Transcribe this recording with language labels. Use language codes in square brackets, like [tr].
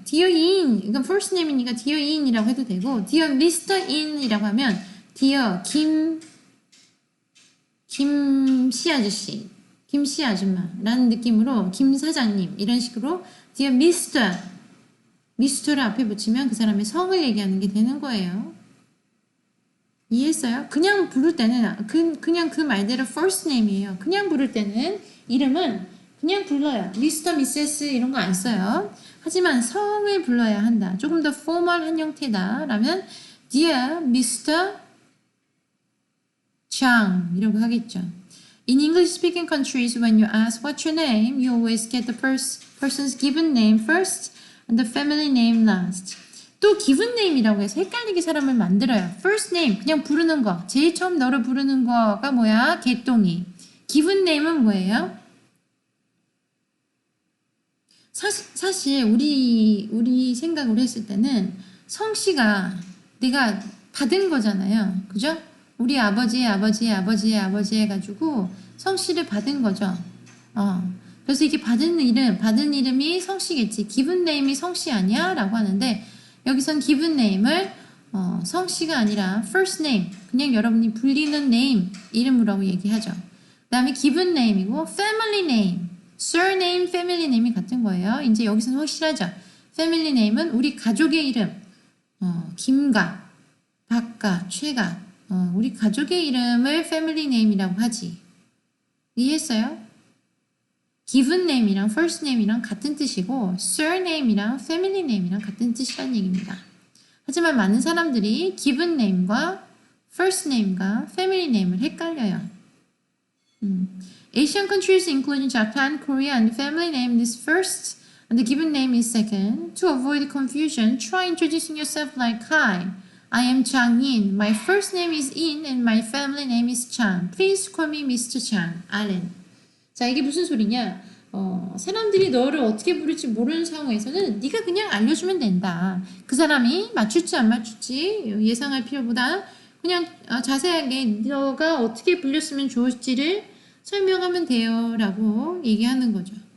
[ko] Dear In, 이건 first name이니까 Dear In 이라고 해도 되고 Dear Mr. In 이라고 하면 Dear 김씨 아저씨, 김씨 아줌마라는 느낌으로 김 사장님 이런 식으로 Dear Mr를 앞에 붙이면 그 사람의 성을 얘기하는 게 되는 거예요. 이해했어요? 그냥 부를 때는 그냥 그 말대로 first name이에요. 그냥 부를 때는 이름은 그냥 불러요. 미스터, 미세스 이런 거 안 써요. 하지만 성을 불러야 한다. 조금 더 포멀한 형태다. 라면 Dear Mr. Chang 이라고 하겠죠. [en] In English-speaking countries, when you ask what's your name, you always get the first person's given name first and the family name last. [ko] 또 given name이라고 해서 헷갈리게 사람을 만들어요. First name 그냥 부르는 거. 제일 처음 너를 부르는 거가 뭐야? 개똥이. given name은 뭐예요? 사실 우리 생각으로 했을 때는 성씨가 내가 받은 거잖아요. 그죠? 우리 아버지의 해가지고 성씨를 받은 거죠. 그래서 이게 받은 이름이 성씨겠지. given name이 성씨 아니야? 라고 하는데 여기선 given name을 성씨가 아니라 first name 그냥 여러분이 불리는 name 이름으로 얘기하죠. 그 다음에 given name이고 family name surname, family name이 같은 거예요. 이제 여기서는 확실하죠. family name은 우리 가족의 이름. 김가, 박가, 최가. 우리 가족의 이름을 family name이라고 하지. 이해했어요? given name이랑 first name이랑 같은 뜻이고 surname이랑 family name이랑 같은 뜻이란 얘기입니다. 하지만 많은 사람들이 given name과 first name과 family name을 헷갈려요. [en] Asian countries including Japan, Korea, and the family name is first and the given name is second. To avoid confusion, try introducing yourself like, Hi, I am Chang In. My first name is In and my family name is Chang. Please call me Mr. Chang. Allen. [ko] 자, 이게 무슨 소리냐? 사람들이 너를 어떻게 부를지 모르는 상황에서는 네가 그냥 알려주면 된다. 그 사람이 맞출지 안 맞출지 예상할 필요보다 그냥 자세하게 너가 어떻게 불렸으면 좋을지를 설명하면 돼요 라고 얘기하는 거죠.